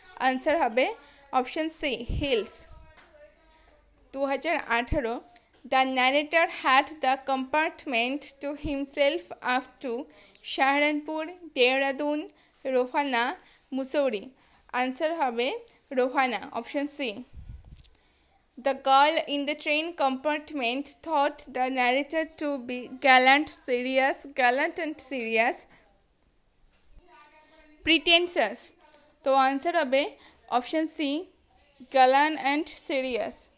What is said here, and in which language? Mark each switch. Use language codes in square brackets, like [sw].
[bn] Answer হবে option C hills. [en] 2018 the narrator had the compartment to himself up to Saharanpur, Dehradun, Rohana, Mussoorie. [bn] Answer হবে Rohana, option C. [en] The girl in the train compartment thought the narrator to be gallant and serious, pretentious. [bn] তো answer হবে option C [en] gallant and serious.